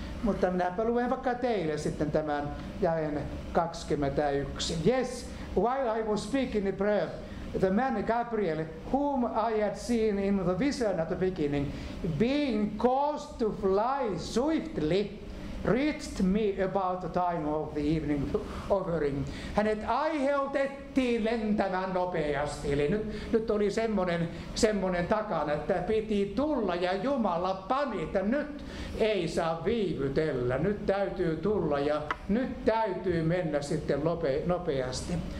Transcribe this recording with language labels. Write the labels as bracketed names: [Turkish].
[Finnish] Mutta minäpä luen vaikka teille sitten tämän jaen 21. [English] Yes, while I was speaking in prayer, the man Gabriel, whom I had seen in the vision at the beginning, being caused to fly swiftly, reached me about the time of the evening offering. [Finnish] Hänet aiheutettiin lentämään nopeasti. Eli nyt oli semmoinen takana, että piti tulla ja Jumala pani, että nyt ei saa viivytellä. Nyt täytyy tulla ja nyt täytyy mennä sitten nopeasti.